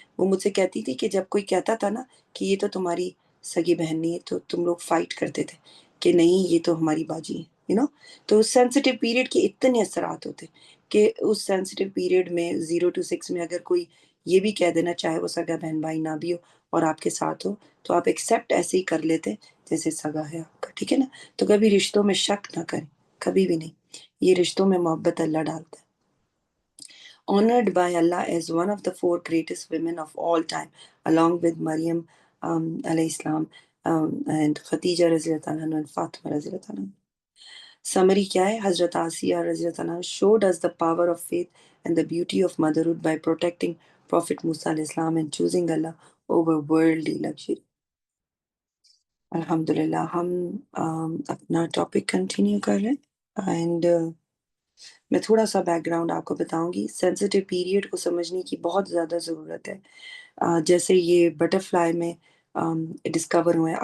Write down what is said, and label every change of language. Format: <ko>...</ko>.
<ur>وہ مجھ سے کہتی تھی کہ جب کوئی کہتا تھا نا کہ یہ تو تمہاری سگی بہن نہیں ہے، تو تم لوگ فائٹ کرتے تھے کہ نہیں یہ تو ہماری باجی ہے تو سینسٹیو پیریڈ کے اتنے اثرات ہوتے کہ اس سینسٹیو پیریڈ میں 0 to 6 میں اگر کوئی یہ بھی کہہ دینا، چاہے وہ سگا بہن بھائی نہ بھی ہو اور آپ کے ساتھ ہو، تو آپ ایکسیپٹ ایسے ہی کر لیتے جیسے سگا ہے آپ کا، ٹھیک ہے نا. تو کبھی رشتوں میں شک نہ کریں، کبھی بھی نہیں. یہ رشتوں میں محبت اللہ ڈالتا ہے.</ur> <en>Honored by Allah as one of the 4 greatest women of all time, along with Maryam alayhi salam and Khadija رضی اللہ عنہ and Fatima رضی اللہ عنہ. Summary</en> <ur>کیا ہے؟</ur> <en>حضرت آسیہ رضی اللہ عنہ showed us the power of faith and the beauty of motherhood by protecting Prophet Musa alayhi salam and choosing Allah over worldly luxury.</en> <ur>Alhamdulillah, ہم اپنا ٹاپک کنٹینیو کر رہے ہیں اینڈ میں تھوڑا سا بیک گراؤنڈ آپ کو بتاؤں گی. سینسٹیو پیریڈ کو سمجھنے کی بہت زیادہ ضرورت ہے. جیسے یہ بٹر فلائی میں ڈسکور ہوئے ہیں.</ur>